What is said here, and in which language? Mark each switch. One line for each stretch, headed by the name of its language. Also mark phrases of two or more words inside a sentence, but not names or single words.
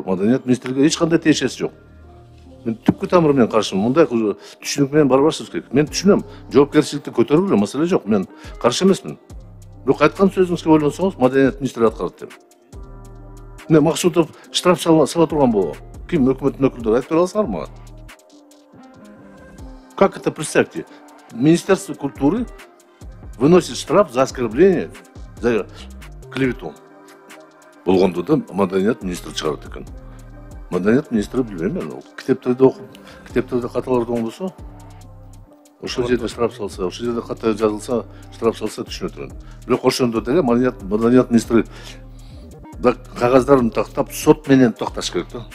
Kyrgyz: Маданият министрлиги эч кандай тиешеси жок. Мен түпкү тамыры менен каршымын. Мындай түшүнүк менен барбашыбыз керек. Мен түшүнөм, жоопкерчиликти көтөрүлгүлө, маселе жок. Мен каршы эмесмин. Бирок айткан сөзүңүзгө ойлонсоңуз, маданият министри аткарат дейм. Мен Максутов штраф сала турган болобу? Ким өкмөттүн өкүлдөрү айтып бере аласыңарбы мага?
Russian: Как это, представьте? Министерство культуры выносит штраф за оскорбление, за клевету.
Kyrgyz: Болгондо да маданият министри чыгарат экен. Маданият министри билбейм мен, китептерди окуп, китептерде каталарды оңдосо, ошол жерде штраф салса, ошол жерде ката жазылса, штраф салса түшүнөт элем. Бирок ошондо деле маданият министри да кагаздарын тактап, сот менен токтош керек да.